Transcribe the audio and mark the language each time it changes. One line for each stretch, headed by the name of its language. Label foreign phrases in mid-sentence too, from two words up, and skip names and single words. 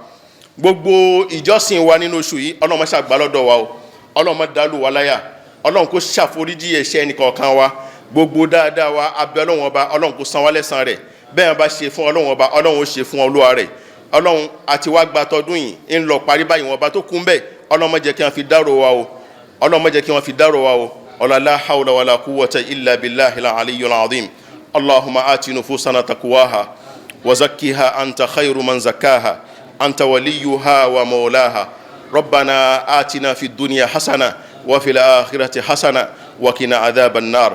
Yoruba: Gbogbo ìjọsìn wa nínú oṣù yìí Ọlọ́run má ṣàgbà lọ́dọ̀ wa o, Ọlọ́run má dàlú wa láyà, Ọlọ́run kó ṣàforíjì ẹ̀ṣẹ̀ ẹnìkọ̀ọ̀kan wa. Gbogbo dáadáa wa abẹ́ Ọlọ́run ọba, Ọlọ́run kó san wá lẹ́san rẹ̀. Bẹ́ẹ̀ bá ṣe fún Ọlọ́run ọba, Ọlọ́run ó ṣe fún Olúwa rẹ̀. Ọlọ́run àti wá gba tọdún yìí ń lọ parí báyìí, wọn ọba tó kún bẹ́ẹ̀ Ọlọ́run má jẹ́ kí wọ́n fi dárò wa o, Ọlọ́run má jẹ́ kí wọ́n fi dárò wa o.
Arabic: لا حول ولا قوة إلا بالله العلي العظيم. اللهم آت نفوسنا تقواها وزكها أنت خير من زكاها أنت وليها ومولاها. ربنا آتنا في الدنيا حسنة وفي الآخرة حسنة وقنا عذاب النار.